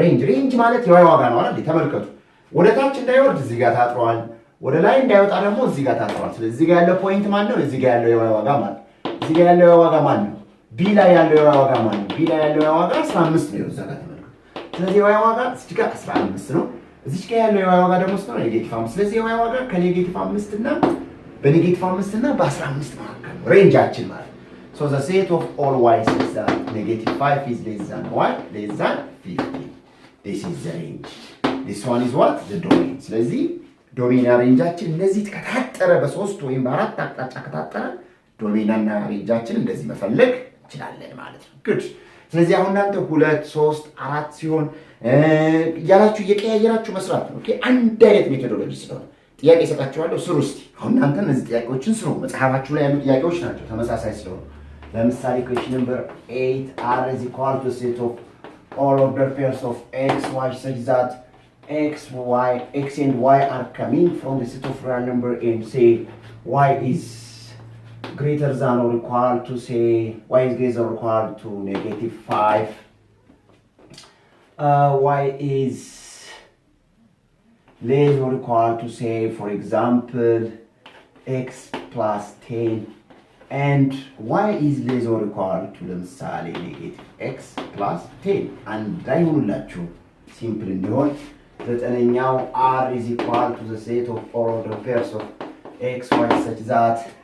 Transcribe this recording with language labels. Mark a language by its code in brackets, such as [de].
[am] range ማለት የy ዋጋ ነው አይደል ተመልከቱ ወደ ታች እንዳይወርድ እዚህ ጋር ታጥሯል ወደ ላይ እንዳይወጣ ደግሞ እዚህ ጋር ታጥሯል ስለዚህ እዚህ ጋር ያለው ፖይንት ማን ነው እዚህ ጋር ያለው የy ዋጋ ማለት እዚህ ጋር ያለው የy ዋጋ ማን ነው b ላይ ያለው የy ዋጋ ማን ነው b ላይ ያለው የy ዋጋ 15 ነው እዛ ጋር ተመልከቱ ስለዚህ የy ዋጋ እዚህ ጋር 15 ነው እዚች ጋር ያለው የዋይ ዋጋ ደግሞ ስንት ነው? ኔጌቲቭ 5። ስለዚህ የዋይ ዋጋ ከኔጌቲቭ 5 እና በኔጌቲቭ 5 እና በ15 መካከል ነው ሬንጃችን ማለት። [en] So the set of all y says that negative 5 is less than y less than 50. This is the range. This one is what? The domain. [am] ስለዚህ ዶሜና ሬንጃችን እንደዚህ ተከታተረ በ3 ወይም በ4 አቅጣጫ ከታጠረ ዶሜናና ሬንጃችን እንደዚህ መፈለግ እንችላለን ማለት ነው። ጉድ። ስለዚህ አሁን እናንተ 2 3 4 ሲሆን ያላችሁ እየቀያየራችሁ መስራት ነው። ኦኬ አንድ አይነት ሜቶዶሎጂ ስለሆነ ጥያቄ ሰጣችኋለሁ ስሩ እስቲ። አሁን እናንተ እነዚህ ጥያቄዎችን ስሩ። መጽሐፋችሁ ላይ ያሉ ጥያቄዎች ናቸው ተመሳሳይ ስለሆነ። ለምሳሌ [en] question number 8 r is equal to set of all ordered pairs of x y such that x and y are coming from the set of real number and say y is greater than or equal to say y is greater or equal to negative 5. Y is less or equal to say for example x plus 10 and y is less or equal to [am] ለምሳሌ [en] negative x plus 10 [am] እንዳይሆንላችሁ ሲምፕል እንዲሆን ዘጠነኛው [en] r is equal to the set of all ordered pairs of x y such that